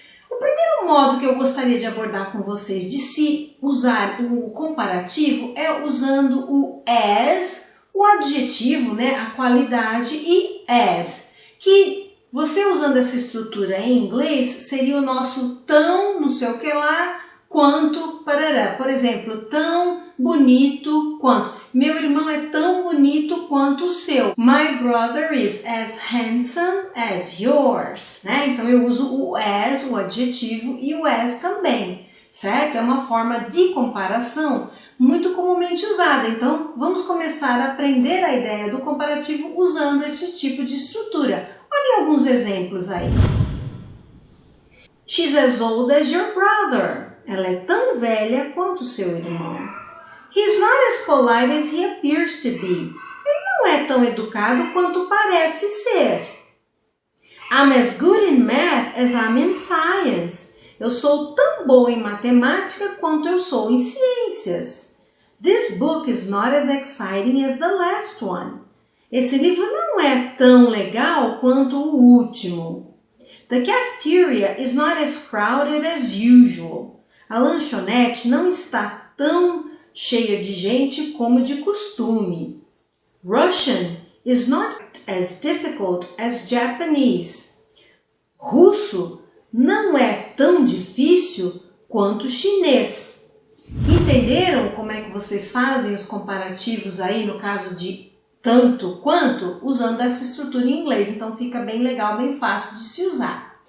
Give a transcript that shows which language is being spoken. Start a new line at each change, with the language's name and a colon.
Portuguese: O primeiro modo que eu gostaria de abordar com vocês de se usar o comparativo é usando o as, o adjetivo, né, a qualidade, e as, que você usando essa estrutura em inglês seria o nosso tão, não sei o que lá, quanto, parará. Por exemplo, tão bonito quanto. Meu irmão é tão bonito quanto o seu.
English: My brother is as handsome as yours.
Portuguese: Né? Então eu uso o as, o adjetivo, e o as também, certo? É uma forma de comparação muito comumente usada. Então vamos começar a aprender a ideia do comparativo usando esse tipo de estrutura. Olhem alguns exemplos aí.
English: She's as old as your brother.
Portuguese: Ela é tão velha quanto seu irmão.
English: He's not as polite as he appears to be.
Portuguese: Ele não é tão educado quanto parece ser.
English: I'm as good in math as I'm in science.
Portuguese: Eu sou tão boa em matemática quanto eu sou em ciências.
English: This book is not as exciting as the last one.
Portuguese: Esse livro não é tão legal quanto o último.
English: The cafeteria is not as crowded as usual.
Portuguese: A lanchonete não está tão cheia de gente como de costume.
English: Russian is not as difficult as Japanese.
Portuguese: Russo não é tão difícil quanto chinês. Entenderam como é que vocês fazem os comparativos aí no caso de tanto quanto? Usando essa estrutura em inglês. Então fica bem legal, bem fácil de se usar.